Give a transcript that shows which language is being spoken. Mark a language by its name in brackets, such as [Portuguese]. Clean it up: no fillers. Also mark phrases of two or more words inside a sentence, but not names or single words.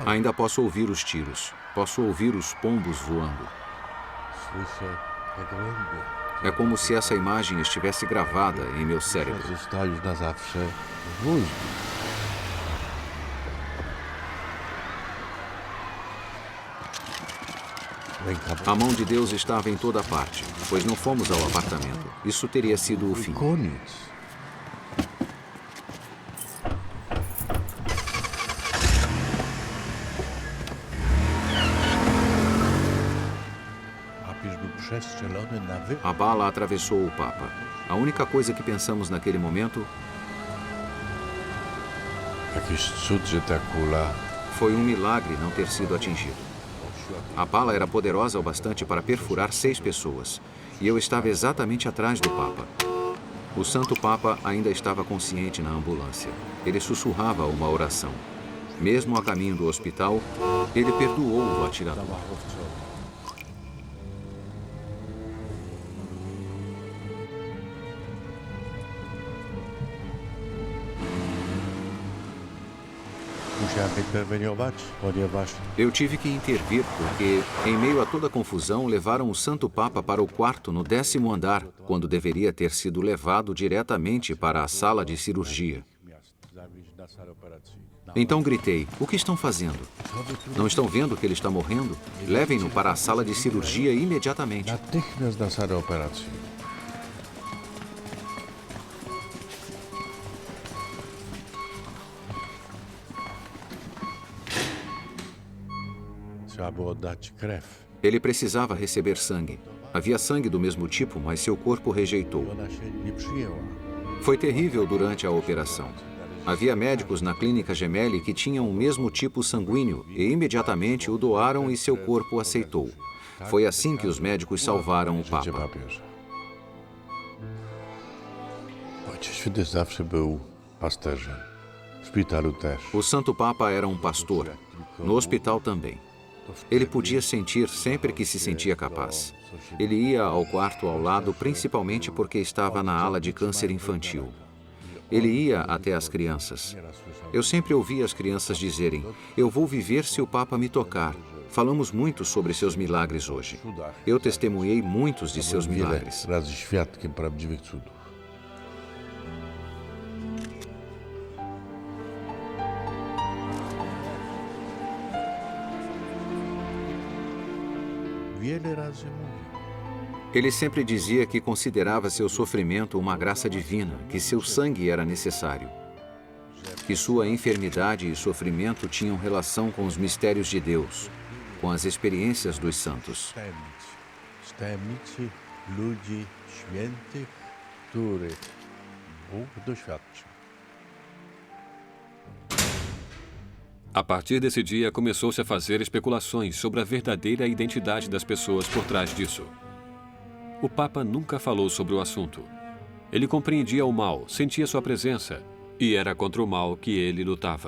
[Portuguese] Ainda posso ouvir os tiros. Posso ouvir os pombos voando. [Polish] Słyszę te gołębie. [Portuguese] É como se essa imagem estivesse gravada em meu cérebro. [Polish] Została już na zawsze w mózgu. [Portuguese] A mão de Deus estava em toda parte, pois não fomos ao apartamento. Isso teria sido o fim. [Polish] Koniec. Papież był przestrzelony na wypadek. [Portuguese] A bala atravessou o Papa. A única coisa que pensamos naquele momento [Polish] Jakiś cud, że ta kula [Portuguese] foi milagre não ter sido atingido. A bala era poderosa o bastante para perfurar 6 pessoas. E eu estava exatamente atrás do Papa. O Santo Papa ainda estava consciente na ambulância. Ele sussurrava uma oração. Mesmo a caminho do hospital, ele perdoou o atirador. [Polish] musiałem interweniować, ponieważ [Portuguese] Eu tive que intervir porque, em meio a toda a confusão, levaram o Santo Papa para o quarto no 10º andar, quando deveria ter sido levado diretamente para a sala de cirurgia. [Polish] miast zawieźć na salę operacyjną. [Portuguese] Então gritei: o que estão fazendo? Não estão vendo que ele está morrendo? Levem-no para a sala de cirurgia imediatamente. [Polish] Natychmiast na salę operacji. Trzeba było dać krew. [Portuguese] Ele precisava receber sangue. Havia sangue do mesmo tipo, mas seu corpo rejeitou. [Polish] Ona się nie przyjęła. [Portuguese] Foi terrível durante a operação. Havia médicos na clínica Gemelli que tinham o mesmo tipo sanguíneo e imediatamente o doaram e seu corpo aceitou. Foi assim que os médicos salvaram o [Polish] Życie [Portuguese] Papa. [Polish] papieża. Ojciec Święty zawsze był pasterzem. W szpitalu też. [Portuguese] O Santo Papa era pastor, no hospital também. Ele podia sentir sempre que se sentia capaz. Ele ia ao quarto ao lado principalmente porque estava na ala de câncer infantil. Ele ia até as crianças. Eu sempre ouvia as crianças dizerem: eu vou viver se o Papa me tocar. Falamos muito sobre seus milagres hoje. Eu testemunhei muitos de seus [Polish] Byłem wiele [Portuguese] milagres. [Polish] razy świadkiem prawdziwych cudów. Wiele razy mówił. [Portuguese] Ele sempre dizia que considerava seu sofrimento uma graça divina, que seu sangue era necessário, que sua enfermidade e sofrimento tinham relação com os mistérios de Deus, com as experiências dos santos. [Polish] Z tajemnicy ludzi świętych, których Bóg doświadczył. [Portuguese] A partir desse dia, começou-se a fazer especulações sobre a verdadeira identidade das pessoas por trás disso. O Papa nunca falou sobre o assunto. Ele compreendia o mal, sentia sua presença, e era contra o mal que ele lutava.